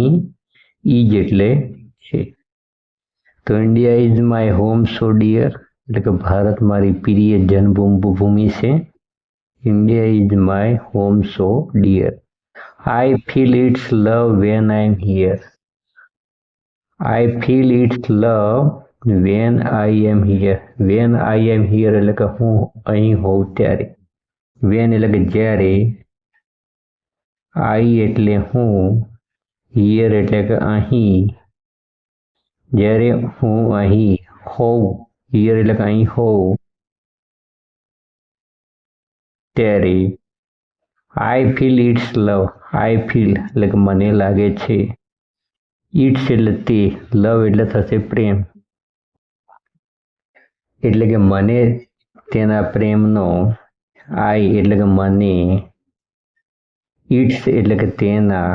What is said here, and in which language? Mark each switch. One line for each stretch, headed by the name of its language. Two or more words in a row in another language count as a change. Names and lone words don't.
Gujarati: ઈજ એટલે છે. તો
English: India is my home so dear
Gujarati: એટલે કે ભારત મારી પ્રિય જન્મભૂમિ છે.
English: India is my home so dear. I feel its love when I am here. I feel its love when I am here. When I am here
Gujarati: એટલે કે હું અહીં હોઉં ત્યારે. When એટલે કે જ્યારે. I એટલે હું. Here એટલે કે અહીં. જ્યારે હું અહીં હોઉં. Here એટલે કે અહીં હોઉં ત્યારે.
English: I feel its love. I feel
Gujarati: એટલે કે મને લાગે છે. ઇટ્સ એટલે તે. લવ એટલે થશે પ્રેમ. એટલે કે મને તેના પ્રેમનો. આઈ એટલે કે મને. ઇટ્સ એટલે કે તેના.